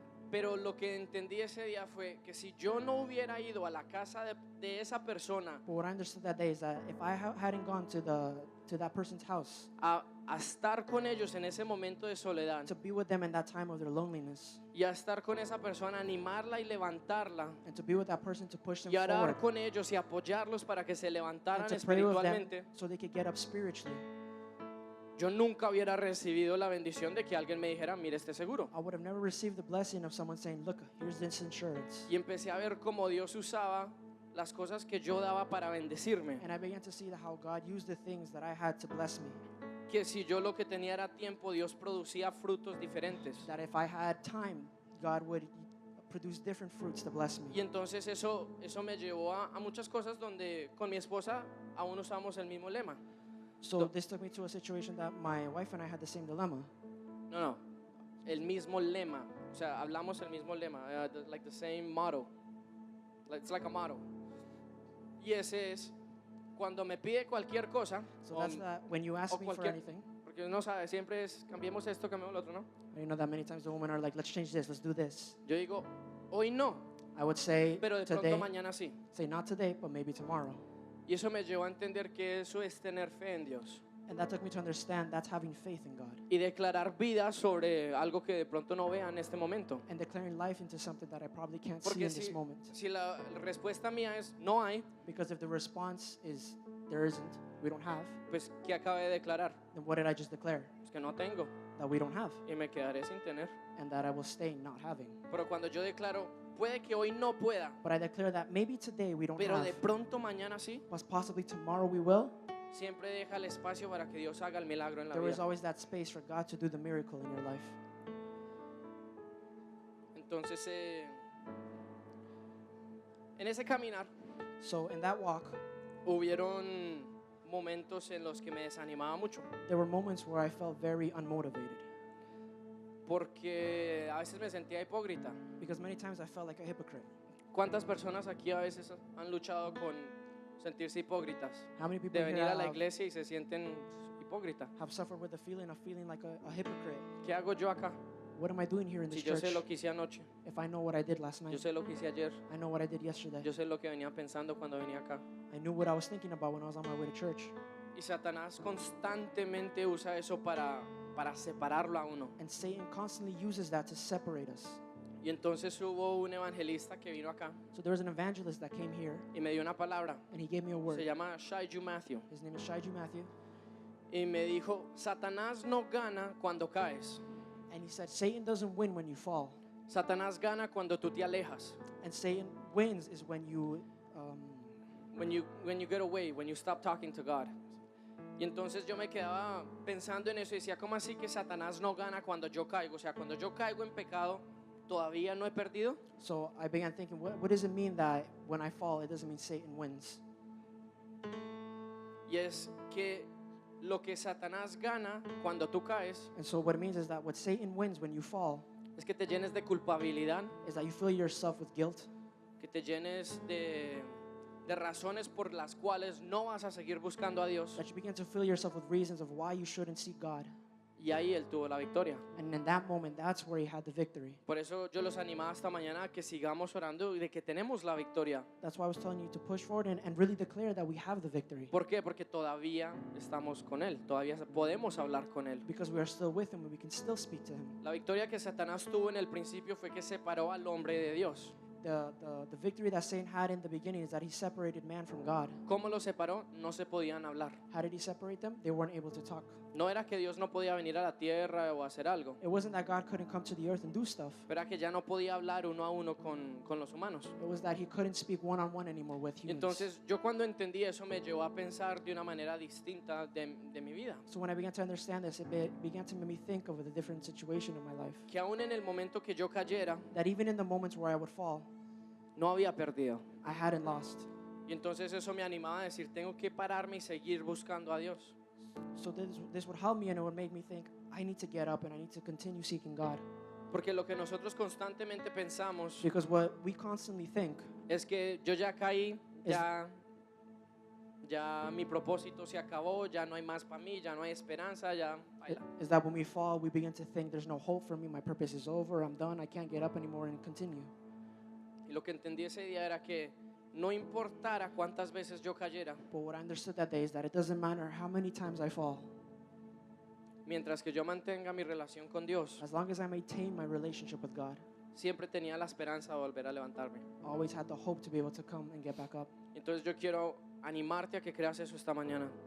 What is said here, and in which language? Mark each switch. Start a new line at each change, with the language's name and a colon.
Spanish: Pero lo que entendí ese día fue que si yo no hubiera ido a la casa de esa persona
English: But what I understood that day is that if I hadn't gone to that person's house
Spanish: a estar con ellos en ese momento de soledad
English: to be with them in that time of their loneliness
Spanish: y a estar con esa persona, animarla y levantarla
English: and to be with that person to push them
Spanish: y orar
English: forward
Spanish: con ellos y apoyarlos para que se levantaran
English: and to pray with them
Spanish: espiritualmente,
English: so they could get up spiritually,
Spanish: yo nunca hubiera recibido la bendición de que alguien me dijera, mire este seguro.
English: I would have never received the blessing of someone saying, look, here's this insurance.
Spanish: Y empecé a ver cómo Dios usaba las cosas que yo daba para bendecirme.
English: And I began to see how God used the things that I had to bless me.
Spanish: Que si yo lo que tenía era tiempo, Dios producía frutos diferentes.
English: That if I had time, God would produce different fruits to bless me.
Spanish: Y entonces eso me llevó a muchas cosas donde con mi esposa aún usamos el mismo lema.
English: So this took me to a situation that my wife and I had the same dilemma.
Spanish: No, el mismo lema. O sea, hablamos el mismo lema.
English: Like the same motto. It's like a motto.
Spanish: Y ese es, cuando me pide cualquier cosa,
English: So that's that when you ask
Spanish: o
English: me for
Spanish: cualquier-
English: anything,
Spanish: porque uno sabe, siempre es, cambiemos esto, cambiemos lo otro, ¿no?
English: you know that many times the women are like, let's change this, let's do this.
Spanish: Yo digo, hoy no,
English: I would say
Spanish: pero de
English: today,
Spanish: pronto mañana sí.
English: say not today, but maybe tomorrow.
Spanish: Y eso me llevó a entender que eso es tener fe en Dios.
English: And that took me to understand that's having faith in God
Spanish: Y declarar vida sobre algo que de pronto no vea en este momento.
English: and declaring life into something that I probably can't see
Spanish: Porque
English: in this moment.
Spanish: si la respuesta mía es no hay,
English: Because if the response is there isn't, we don't have,
Spanish: pues ¿qué acabé de declarar?
English: then what did I just declare?
Spanish: Pues que no tengo
English: That we don't have
Spanish: y me quedaré sin tener.
English: and that I will stay not having.
Spanish: Pero cuando yo declaro, puede que hoy no pueda,
English: But I declare that maybe today we don't
Spanish: pero
English: have,
Spanish: de pronto mañana sí,
English: but possibly tomorrow we will.
Spanish: siempre deja el espacio para que Dios haga el milagro en la
English: There is
Spanish: vida.
English: always that space for God to do the miracle in your life.
Spanish: Entonces, en ese caminar,
English: So in that walk,
Spanish: hubieron momentos en los que me desanimaba mucho,
English: there were moments where I felt very unmotivated
Spanish: porque a veces me sentía hipócrita.
English: because many times I felt like a hypocrite.
Spanish: ¿Cuántas personas aquí a veces han luchado con sentirse hipócritas?
English: How many people
Spanish: De
English: here
Spanish: venir a la
English: have,
Spanish: iglesia y se sienten hipócritas.
English: have suffered with the feeling of feeling like a hypocrite?
Spanish: ¿Qué hago yo acá?
English: What am I doing here in
Spanish: Si
English: this
Spanish: yo
English: church
Spanish: sé lo que hice anoche,
English: if I know what I did last
Spanish: yo
English: night?
Spanish: sé lo que hice ayer,
English: I know what I did yesterday.
Spanish: yo sé lo que venía pensando cuando venía acá.
English: I knew what I was thinking about when I was on my way to church.
Spanish: Y Satanás constantemente usa eso para separarlo a uno.
English: And Satan constantly uses that to separate us.
Spanish: Y entonces hubo un evangelista que vino acá
English: So there was an evangelist that came here
Spanish: y me dio una palabra.
English: and he gave me a word.
Spanish: Se llama Shaiju Matthew.
English: His name is Shaiju Matthew.
Spanish: Y me dijo, Satanás no gana cuando caes.
English: And he said, Satan doesn't win when you fall.
Spanish: Satanás gana cuando tú te alejas.
English: And Satan wins is when you When you get away, when you stop talking to God.
Spanish: Y entonces yo me quedaba pensando en eso y decía, ¿cómo así que Satanás no gana cuando yo caigo? O sea, cuando yo caigo en pecado, ¿todavía no he perdido?
English: So I began thinking, what does it mean that when I fall, it doesn't mean Satan wins?
Spanish: Y es que lo que Satanás gana cuando tú caes
English: And so what it means is that what Satan wins when you fall
Spanish: es que te llenes de culpabilidad,
English: is that you fill yourself with guilt,
Spanish: que te llenes de razones por las cuales no vas a seguir buscando a Dios.
English: that you begin to fill yourself with reasons of why you shouldn't seek God.
Spanish: Y ahí Él tuvo la victoria.
English: And in that moment, that's where he had the victory.
Spanish: Por eso yo los animaba esta mañana a que sigamos orando y de que tenemos la victoria.
English: That's why I was telling you to push forward and really declare that we have the victory.
Spanish: ¿Por qué? Porque todavía estamos con Él, todavía podemos hablar con Él.
English: Because we are still with him and we can still speak to him.
Spanish: La victoria que Satanás tuvo en el principio fue que separó al hombre de Dios.
English: the victory that Satan had in the beginning is that he separated man from God.
Spanish: ¿Cómo los separó? No se podían hablar.
English: How did he separate them? They weren't able to talk.
Spanish: No era que Dios no podía venir a la tierra o hacer algo,
English: It wasn't that God couldn't come to the earth and do stuff.
Spanish: pero era que ya no podía hablar uno a uno con los humanos.
English: It was that he couldn't speak one-on-one anymore with
Spanish: Y
English: humans.
Spanish: entonces yo cuando entendí eso me llevó a pensar de una manera distinta de mi vida.
English: So when I began to understand this, began to make me think of the different situation in my life.
Spanish: Que aún en el momento que yo cayera,
English: That even in the moments where I would fall,
Spanish: no había perdido.
English: I hadn't lost.
Spanish: Y entonces eso me animaba a decir, tengo que pararme y seguir buscando a Dios.
English: So this would help me, and it would make me think, I need to get up and I need to continue seeking God.
Spanish: Porque lo que nosotros constantemente pensamos
English: Because what we constantly think
Spanish: es que yo ya caí, ya mi propósito se acabó, ya no hay más para mí, ya no hay esperanza, ya baila.
English: is that when we fall, we begin to think, there's no hope for me, my purpose is over, I'm done, I can't get up anymore and continue.
Spanish: Y lo que entendí ese día era que no importara cuántas veces yo cayera,
English: But what I understood that day is that it doesn't matter how many times I fall,
Spanish: mientras que yo mantenga mi relación con Dios,
English: as long as I maintain my relationship with God,
Spanish: siempre tenía la esperanza de volver a levantarme.
English: I always had the hope to be able to come and get back up.
Spanish: Entonces yo quiero animarte a que creas eso esta mañana.